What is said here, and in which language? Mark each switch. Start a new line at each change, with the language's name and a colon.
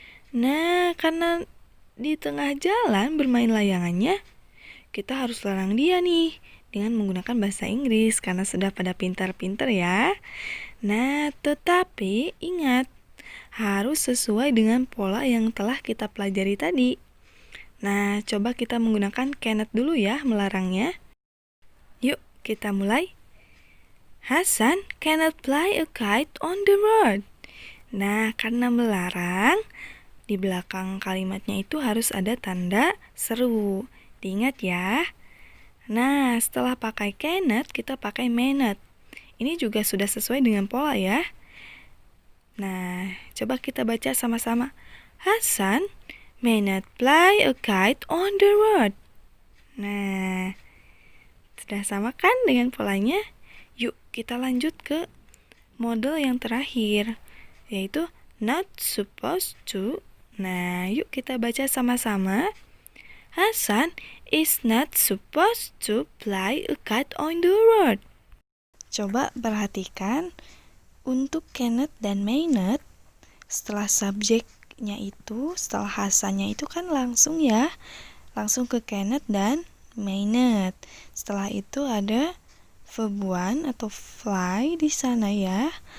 Indonesian: Nah, karena di tengah jalan bermain layangannya, kita harus larang dia nih dengan menggunakan bahasa Inggris karena sudah pada pintar-pintar ya. Nah, tetapi ingat, harus sesuai dengan pola yang telah kita pelajari tadi. Nah, coba kita menggunakan cannot dulu ya melarangnya. Yuk, kita mulai.
English: Hasan cannot fly a kite on the road.
Indonesian: Nah, karena melarang, di belakang kalimatnya itu harus ada tanda seru. Diingat ya. Nah, setelah pakai cannot, kita pakai may not. Ini juga sudah sesuai dengan pola ya. Nah, coba kita baca sama-sama.
English: Hasan may not fly a kite on the road.
Indonesian: Nah, sudah sama kan dengan polanya? Yuk, kita lanjut ke model yang terakhir, yaitu not supposed to. Nah, yuk kita baca sama-sama.
English: Hasan is not supposed to fly a kite on the road.
Indonesian: Coba perhatikan, untuk cannot dan may not, setelah subjeknya itu, setelah Hasannya itu kan langsung ya, langsung ke cannot dan may not. Setelah itu ada verb 1 atau fly di sana ya.